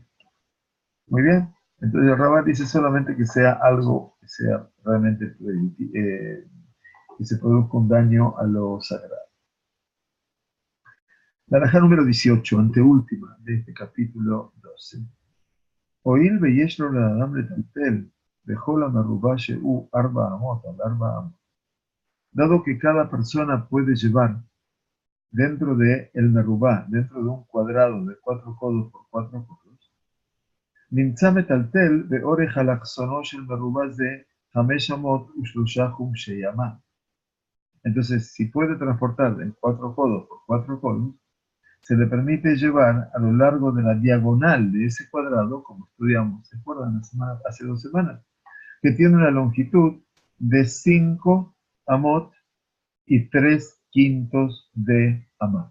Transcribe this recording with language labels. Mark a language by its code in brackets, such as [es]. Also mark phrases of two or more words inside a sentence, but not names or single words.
[es] Muy bien, entonces el Rabat dice solamente que sea algo que sea realmente que se produzca un daño a lo sagrado. La halajá número 18, anteúltima de este capítulo 12. [he] ואיל ויש לו לאדם לטלטל בכל המרובע שהוא ארבע אמות על ארבע אמות. [es] Dado que cada persona puede llevar dentro de el merubá, dentro de un cuadrado de 4 codos por 4 codos, [he] נמצא מטלטל באורך אלכסונו של מרובע זה 503 חומשי ימה. [es] Entonces, si puede transportar en 4 codos por 4 codos, se le permite llevar a lo largo de la diagonal de ese cuadrado, como estudiamos, ¿se acuerdan? Hace 2 semanas, que tiene una longitud de 5 amot y 3/5 de amot.